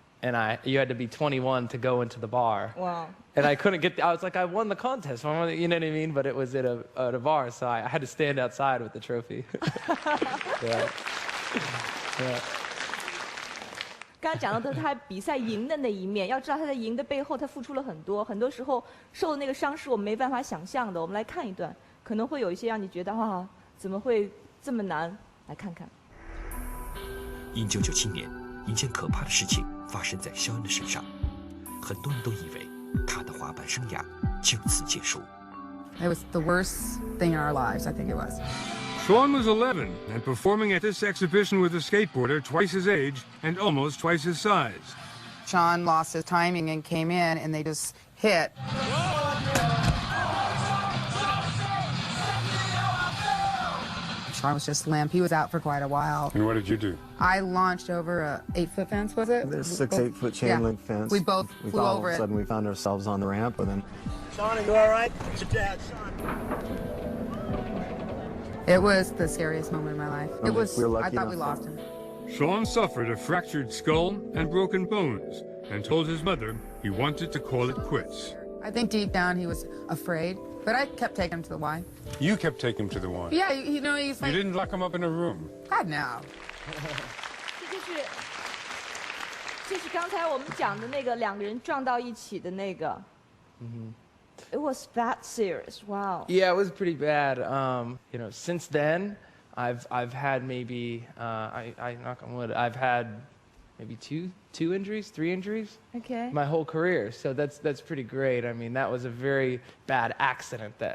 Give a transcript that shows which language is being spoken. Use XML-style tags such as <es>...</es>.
<en>And you had to be 21 to go into the bar. Wow. And I couldn't get, I was like, I won the contest, you know what I mean? But it was at a bar, so I had to stand outside with the trophy. Yeah. Yeah.</en> <zh>刚刚讲到的他比赛赢的那一面，要知道他在赢的背后，他付出了很多，很多时候受的那个伤是我们没办法想象的。我们来看一段，可能会有一些让你觉得哇，怎么会这么难？来看看。 1997年，一件可怕的事情发生在肖恩的身上，很多人都以为他的滑板生涯就此结束。</zh> <en>It was the worst thing in our lives, I think it was. Shawn was 11 and performing at this exhibition with a skateboarder twice his age and almost twice his size. Shawn lost his timing and came in, and they just hit. Shawn was just limp. He was out for quite a while. And what did you do? I launched over a 8-foot fence, was it? There's 8-foot chain link fence. We both flew over All of a sudden, we found ourselves on the ramp, and then... Shawn, are you all right? It's your dad, Shawn. It was the scariest moment of my life. It was. I thought we lost him. Shawn suffered a fractured skull and broken bones and told his mother he wanted to call it quits. I think deep down he was afraid, but I kept taking him to the Y. You kept taking him to the Y. Yeah, you know, he's like... You didn't lock him up in a room. God, no.</en> <zh>这是刚才我们讲的那个两个人撞到一起的那个。</zh> <en>It was that serious. Wow. Yeah, it was pretty bad. You know, since then, I've had maybe I knock on wood. I've had maybe two injuries, 3 injuries. Okay. My whole career. So that's pretty great. I mean, that was a very bad accident that</en>